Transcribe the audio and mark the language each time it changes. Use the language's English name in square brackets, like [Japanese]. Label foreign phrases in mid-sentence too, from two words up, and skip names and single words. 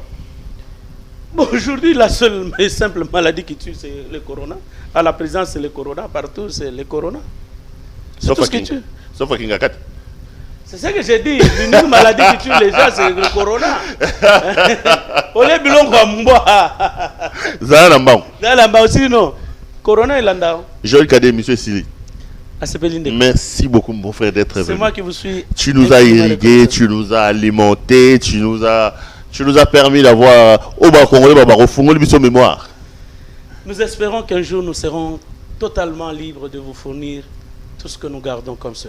[French] Bon, aujourd'hui, la seule et simple maladie qui tue, c'est le corona. À la présence, c'est le corona. Partout, c'est le corona. C'est tout ce qui tue. Sauf à Kingakat. C'est ça que j'ai dit. L'unique maladie qui tue les gens, c'est le corona. [Lingala] Olé bilongo ambo. Zalamba. [French] Zalamba aussi, non. Corona et Landao. Joël Kadé, monsieur Sili. Merci beaucoup, mon frère, d'être venu. C'est moi qui vous suis. Tu nous as irrigués, tu nous as alimentés, tu nous as permis d'avoir au bas congolais, au mémoire. Nous espérons qu'un jour nous serons totalement libres de vous fournir tout ce que nous gardons comme secret.